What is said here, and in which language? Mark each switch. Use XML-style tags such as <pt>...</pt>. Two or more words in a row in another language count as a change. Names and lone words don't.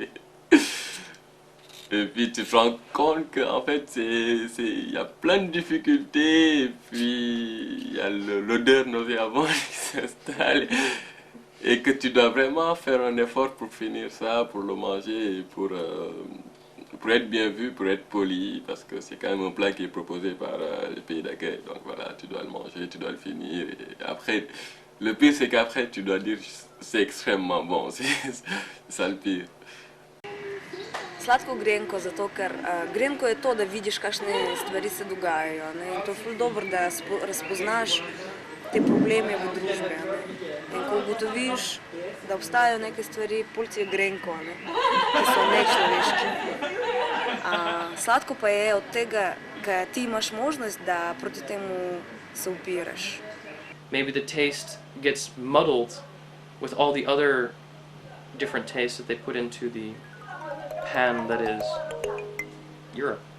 <fr>et puis tu te rends compte qu'en fait il y a plein de difficultés, et puis il y a l'odeur nauséabonde qui s'installe, et que tu dois vraiment faire un effort pour finir ça, pour le manger, et pour être bien vu, pour être poli, parce que c'est quand même un plat qui est proposé par le pays d'accueil, donc voilà, tu dois le manger, tu dois le finir, et après, le pire c'est qu'après tu dois dire c'est extrêmement bon, c'est ça le pire.</fr> <sl>Sladko grenko, zato ker grenko je to, da vidiš, kakšne stvari se dogajajo. Ne? In to je ful dobro, da razpoznaš te probleme v družbi. Ne? In ko ugotoviš, da obstajajo neke stvari, pol ti je grenko, ne? Ki so nečloveški. Sladko pa je od tega, ker ti imaš možnost, da proti temu se upiraš.</sl> <en>maybe the taste gets muddled with all the other different tastes that they put into the pan that is Europe.</en>